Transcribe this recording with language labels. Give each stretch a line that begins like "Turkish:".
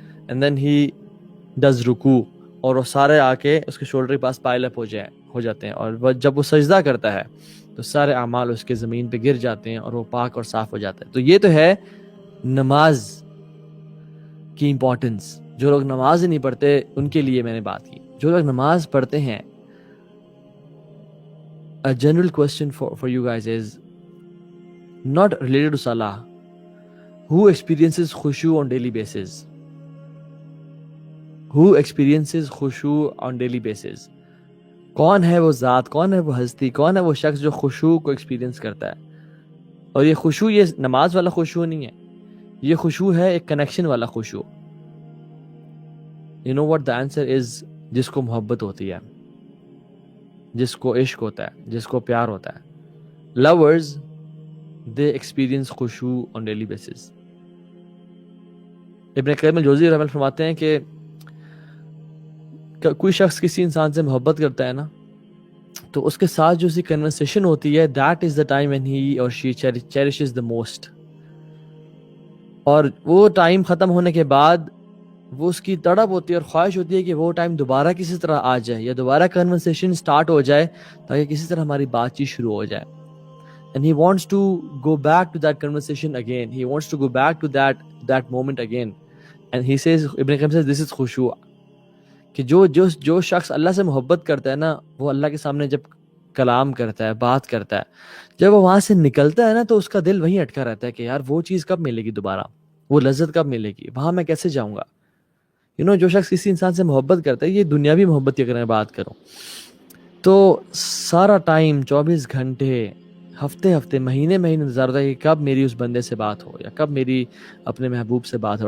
English: and then he does
Urdu: رکوع، اور وہ سارے آ کے اس کے شولڈر کے پاس پائل اپ ہو جاتے ہیں. اور جب وہ سجدہ کرتا ہے تو سارے اعمال اس کے زمین پہ گر جاتے ہیں اور وہ پاک اور صاف ہو جاتا ہے. تو یہ تو ہے نماز کی امپورٹنس. جو لوگ نماز ہی نہیں پڑھتے ان کے لیے میں نے بات کی. جو لوگ نماز پڑھتے ہیں،
English: a general question for you guys is not related to salah. Who experiences khushu on daily basis? Who experiences khushu on daily basis?
Urdu: کون ہے وہ ذات، کون ہے وہ ہستی، کون ہے وہ شخص جو خشوع کو ایکسپیرینس کرتا ہے؟ اور یہ خشوع، یہ نماز والا خشوع نہیں ہے، یہ خشوع ہے ایک کنیکشن والا خشوع.
English: You know what the answer is؟
Urdu: جس کو محبت ہوتی ہے، جس کو عشق ہوتا ہے، جس کو پیار ہوتا ہے.
English: Lovers they experience خشوع on daily basis.
Urdu: ابن قیم الجوزی رحمہ اللہ فرماتے ہیں کہ کوئی شخص کسی انسان سے محبت کرتا ہے نا تو اس کے ساتھ جو سی کنورسیشن ہوتی ہے
English: that is the time when he or she cherishes the most.
Urdu: اور وہ ٹائم ختم ہونے کے بعد وہ اس کی تڑپ ہوتی ہے اور خواہش ہوتی ہے کہ وہ ٹائم دوبارہ کسی طرح آ جائے یا دوبارہ کنورسیشن سٹارٹ ہو جائے تاکہ کسی طرح ہماری بات چیت شروع ہو جائے.
English: and he wants to go back to that conversation again, he wants to go back to that moment again. and he says، Ibn Qayyim says this is خشوع.
Urdu: کہ جو شخص اللہ سے محبت کرتا ہے نا وہ اللہ کے سامنے جب کلام کرتا ہے، بات کرتا ہے، جب وہ وہاں سے نکلتا ہے نا تو اس کا دل وہیں اٹکا رہتا ہے کہ یار وہ چیز کب ملے گی دوبارہ، وہ لذت کب ملے گی، وہاں میں کیسے جاؤں گا. جو شخص کسی انسان سے محبت کرتا ہے، یہ دنیاوی محبت کی اگر میں بات کروں تو سارا ٹائم 24 گھنٹے، ہفتے مہینے انتظار ہوتا ہے کہ کب میری اس بندے سے بات ہو یا کب میری اپنے محبوب سے بات ہو.